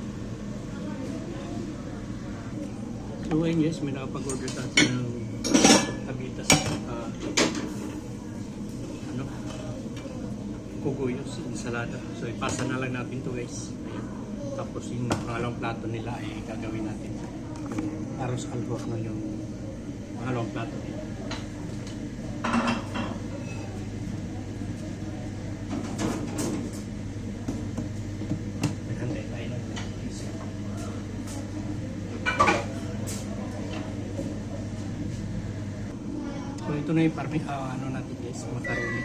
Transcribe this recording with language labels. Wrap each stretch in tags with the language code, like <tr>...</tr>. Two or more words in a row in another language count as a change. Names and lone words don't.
<tl>So ayun guys, may nakapag-order sa atin ng prutas ano, kuguyos, ensalada. So ipasa na lang natin to guys. Ayan. Tapos yung pangalawang plato nila ay gagawin natin yung</tl> <es>arroz al horno,</es> <tl>yung pangalawang plato nila. Hantay tayo lang. So ito na yung ano natin guys, macaroni.</tl>